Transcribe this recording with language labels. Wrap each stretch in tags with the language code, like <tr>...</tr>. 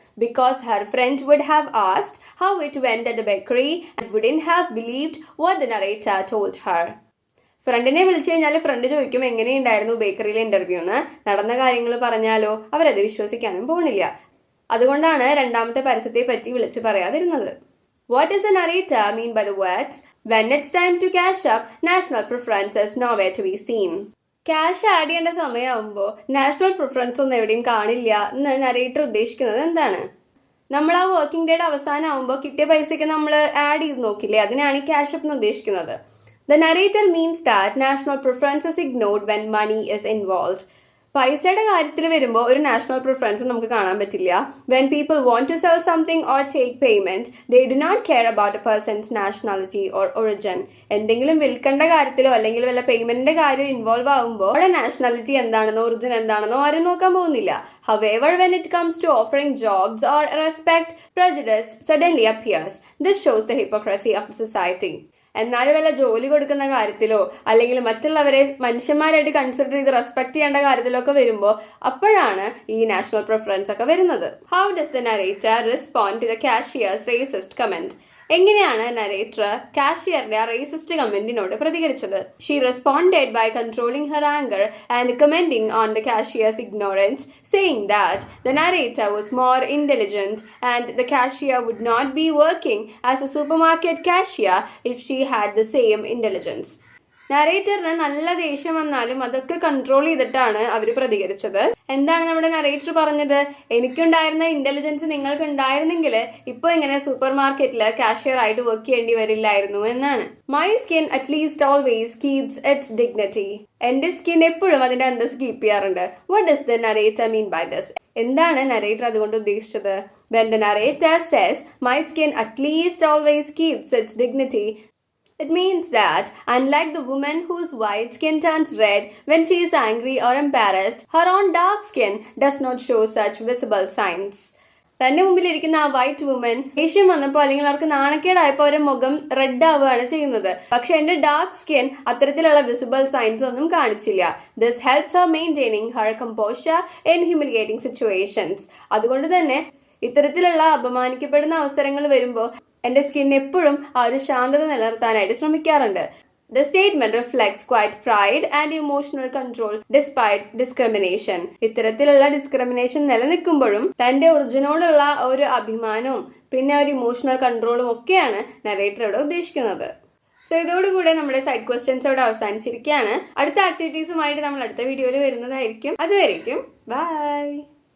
<en>Because her friend would have asked how it went at the bakery and wouldn't have believed what the narrator told her.</en> <ml>ഫ്രണ്ടിനെ വിളിച്ചു കഴിഞ്ഞാൽ front ചോദിക്കും എങ്ങനെയുണ്ടായിരുന്നു ബേക്കറിയിലെ interview എന്ന്. നടന്ന കാര്യങ്ങൾ പറഞ്ഞാലോ അവരത് വിശ്വസിക്കാനും പോണില്ല. അതുകൊണ്ടാണ് രണ്ടാമത്തെ പരസ്യത്തെ പറ്റി വിളിച്ചു പറയാതിരുന്നത്.</ml> <en>What does the narrator mean by the words when it's time to cash up, national preference is nowhere to be seen?</en> <ml>Cash add ചെയ്യേണ്ട സമയമാകുമ്പോൾ നാഷണൽ പ്രിഫറൻസ് ഒന്നും എവിടെയും കാണില്ല എന്ന് നരേറ്റർ ഉദ്ദേശിക്കുന്നത് എന്താണ്? നമ്മൾ ആ വർക്കിംഗ് ഡേയുടെ അവസാനം ആകുമ്പോൾ കിട്ടിയ പൈസയ്ക്ക് നമ്മൾ ആഡ് ചെയ്ത് നോക്കില്ലേ, അതിനാണ് ഈ ക്യാഷ് അപ്പ് എന്ന് ഉദ്ദേശിക്കുന്നത്.</ml> <en>The narrator means that national preference is ignored when money is involved.</en> <ml>പൈസയുടെ കാര്യത്തിൽ വരുമ്പോൾ ഒരു നാഷണൽ പ്രിഫറൻസ് നമുക്ക് കാണാൻ പറ്റില്ല.</ml> <en>When people want to sell something or take payment they do not care about a person's nationality or origin.</en> <ml>എന്തെങ്കിലും വിൽക്കേണ്ട കാര്യത്തിലോ അല്ലെങ്കിൽ വല്ല പേയ്മെന്റിന്റെ കാര്യം ഇൻവോൾവ് ആകുമ്പോൾ അവിടെ നാഷണാലിറ്റി എന്താണെന്നോ ഒറിജിൻ എന്താണെന്നോ ആരും നോക്കാൻ പോകുന്നില്ല.</ml> <en>However, when it comes to offering jobs or respect, prejudice suddenly appears. This shows the hypocrisy of the society.</en> <ml>എന്നാൽ വല്ല ജോലി കൊടുക്കുന്ന കാര്യത്തിലോ അല്ലെങ്കിൽ മറ്റുള്ളവരെ മനുഷ്യന്മാരായിട്ട് കൺസിഡർ ചെയ്ത് റെസ്പെക്ട് ചെയ്യേണ്ട കാര്യത്തിലോ ഒക്കെ വരുമ്പോൾ അപ്പോഴാണ് ഈ നാഷണൽ പ്രിഫറൻസ് ഒക്കെ വരുന്നത്.</ml> <en>How does the narrator respond to the cashier's racist comment?</en> <ml>എങ്ങനെയാണ് നരേറ്റർ കാഷ്യറുടെ റേസിസ്റ്റ് കമന്റിനോട് പ്രതികരിച്ചത്?</ml> <en>She responded by controlling her anger and commenting on the cashier's ignorance, saying that the narrator was more intelligent and the cashier would not be working as a supermarket cashier if she had the same intelligence.</en> <ml>നരേറ്ററിന് നല്ല ദേഷ്യം വന്നാലും അതൊക്കെ control ചെയ്തിട്ടാണ് അവർ പ്രതികരിച്ചത്. എന്താണ് നമ്മുടെ narrator പറഞ്ഞത്? എനിക്കുണ്ടായിരുന്ന intelligence നിങ്ങൾക്ക് ഉണ്ടായിരുന്നെങ്കിൽ ഇപ്പോൾ ഇങ്ങനെ സൂപ്പർ മാർക്കറ്റിൽ കാഷ്യർ ആയിട്ട് വർക്ക് ചെയ്യേണ്ടി വരില്ലായിരുന്നു എന്നാണ്.</ml> <en>My skin at least always keeps its dignity.</en> <ml>എന്റെ സ്കിൻ എപ്പോഴും അതിന്റെ അന്തസ് കീപ്പ് ചെയ്യാറുണ്ട്.</ml> <en>What does the narrator mean by this?</en> <ml>എന്താണ് നരേറ്റർ അതുകൊണ്ട് ഉദ്ദേശിച്ചത്?</ml> <en>When the narrator says my skin at least always keeps its dignity, it means that, unlike the woman whose white skin turns red when she is angry or embarrassed, her own dark skin does not show such visible signs.</en> <ml>തന്റെ മുമ്പിലിരിക്കുന്ന ആ white woman ദേഷ്യം വന്നപ്പോൾ അല്ലെങ്കിൽ അവർക്ക് നാണക്കേടായപ്പോൾ അവരുടെ മുഖം red ആവുകയാണ് ചെയ്യുന്നത്. പക്ഷെ എന്റെ ഡാർക്ക് സ്കിൻ അത്തരത്തിലുള്ള വിസിബിൾ സൈൻസ് ഒന്നും കാണിച്ചില്ല.</ml> <en>This helps her maintaining her composure in humiliating situations.</en> <ml>അതുകൊണ്ട് തന്നെ ഇത്തരത്തിലുള്ള അപമാനിക്കപ്പെടുന്ന അവസരങ്ങൾ വരുമ്പോൾ എന്റെ സ്കിൻ എപ്പോഴും ആ ഒരു ശാന്തത നിലനിർത്താനായിട്ട് ശ്രമിക്കാറുണ്ട്.</ml> <en>The statement reflects quite pride and emotional control despite discrimination.</en> <ml>ഇത്തരത്തിലുള്ള ഡിസ്ക്രിമിനേഷൻ നിലനിൽക്കുമ്പോഴും തന്റെ ഒറിജിനോടുള്ള ഒരു അഭിമാനവും പിന്നെ ഒരു ഇമോഷണൽ കൺട്രോളും ഒക്കെയാണ് നരേറ്റർ ഇവിടെ ഉദ്ദേശിക്കുന്നത്. സോ ഇതോടുകൂടെ നമ്മുടെ സൈഡ് ക്വസ്റ്റ്യൻസ് ഇവിടെ അവസാനിച്ചിരിക്കുകയാണ്. അടുത്ത ആക്ടിവിറ്റീസുമായിട്ട് നമ്മൾ അടുത്ത വീഡിയോയിൽ വരുന്നതായിരിക്കും. അതുവരേക്കും ബൈ.</ml>